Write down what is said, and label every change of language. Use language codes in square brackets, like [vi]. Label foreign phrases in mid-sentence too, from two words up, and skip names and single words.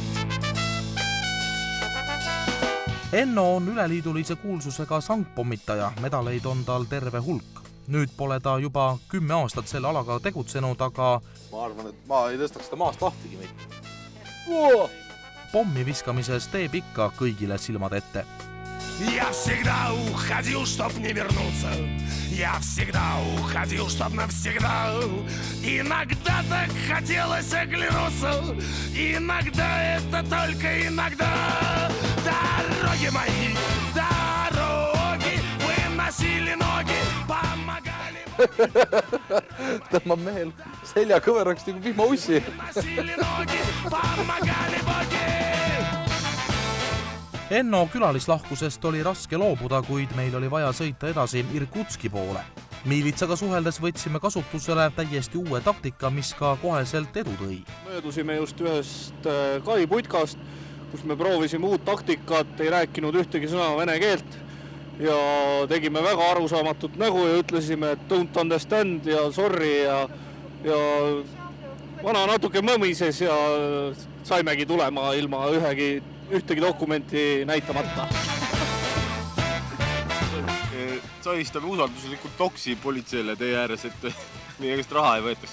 [et] Enno on üleliidulise kuulsusega sangpommitaja, medaleid on tal terve hulk. Nüüd pole ta juba 10 aastat selle alaga tegutsenud, aga ma arvan, et ma ei tõstaks seda maast lahtigi mitte. Pommi viskamises teeb ikka kõigile silmad ette. [ru] Я всегда уходил, чтоб не вернуться. Я всегда уходил, чтоб навсегда. Иногда так хотелось оглянуться. Иногда это только иногда. Дороги мои, дороги, выносили ноги, помогали. [et] Tõmbab mehel selja kõveraks nagu vihmaussi. Enno külalislahkusest oli raske loobuda, kuid meil oli vaja sõita edasi Irkutski poole. Miilitsaga suheldes võtsime kasutusele täiesti uue taktika, mis ka koheselt edu tõi. Möödusime just ühest kaiputkast, kus me proovisime uut taktikat, ei rääkinud ühtegi sõna vene keelt ja tegime väga arusaamatut nägu ja ütlesime, et [en] don't understand [et] ja sorry ja vana natuke mõmises ja saimegi tulema ilma ühtegi dokumenti näitamata. Sahistame usalduslikult toksi politseile tee ääres, et meie käest raha ei võetakse.